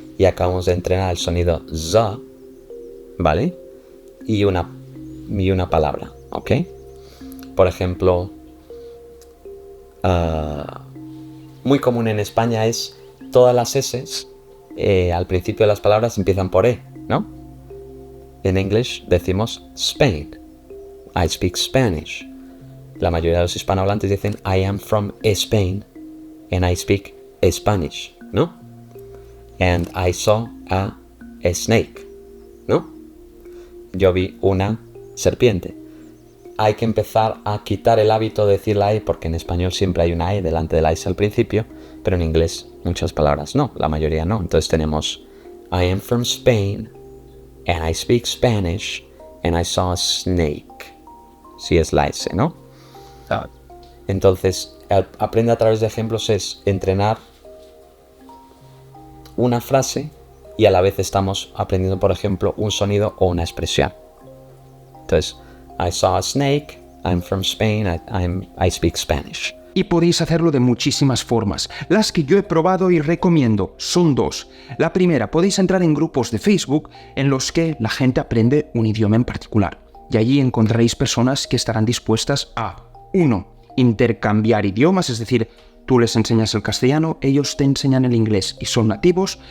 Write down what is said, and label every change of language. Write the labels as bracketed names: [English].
[Spanish] Y acabamos de entrenar el sonido za, ¿vale? Y una palabra, ¿ok? Por ejemplo, muy común en España es todas las S al principio de las palabras empiezan por E, ¿no? En [English] English [Spanish] decimos [English] Spain, I speak Spanish. [Spanish] La mayoría de los hispanohablantes dicen [English] I am from Spain and I speak Spanish, [Spanish] ¿no? [English] And I saw a snake, [Spanish] ¿no? Yo vi una serpiente. Hay que empezar a quitar el hábito de decir la E, porque en español siempre hay una E delante de la S al principio, pero en inglés muchas palabras no, la mayoría no. Entonces tenemos [English] I am from Spain and I speak Spanish and I saw a snake. [Spanish] Si es la S, ¿no? Entonces, aprende a través de ejemplos es entrenar una frase y a la vez estamos aprendiendo, por ejemplo, un sonido o una expresión. Entonces, [English] I saw a snake, I'm from Spain, I speak Spanish. [Spanish] Y podéis hacerlo de muchísimas formas. Las que yo he probado y recomiendo son dos. La primera, podéis entrar en grupos de Facebook en los que la gente aprende un idioma en particular. Y allí encontraréis personas que estarán dispuestas a, 1, intercambiar idiomas, es decir, tú les enseñas el castellano, ellos te enseñan el inglés y son nativos.